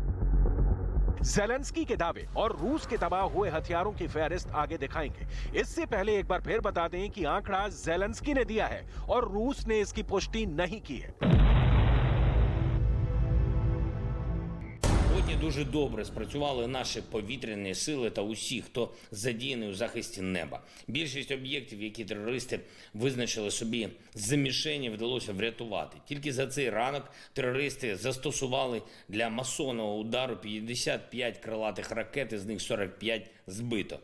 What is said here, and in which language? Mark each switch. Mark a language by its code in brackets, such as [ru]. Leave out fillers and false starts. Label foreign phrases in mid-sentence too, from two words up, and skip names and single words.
[hi] ज़ेलेंस्की के दावे और रूस के तबाह हुए हथियारों की फहरिस्त आगे दिखाएंगे। इससे पहले एक बार फिर बता दें कि आंकड़ा ज़ेलेंस्की ने दिया है और रूस ने इसकी पुष्टि नहीं की है। [uk] Сьогодні дуже добре спрацювали наші повітряні сили та усі, хто задіяний у захисті неба. Більшість об'єктів, які терористи визначили собі за мішені, вдалося врятувати. Тільки за цей ранок терористи застосували для масованого удару 55 крилатих ракет, із них 45 збито.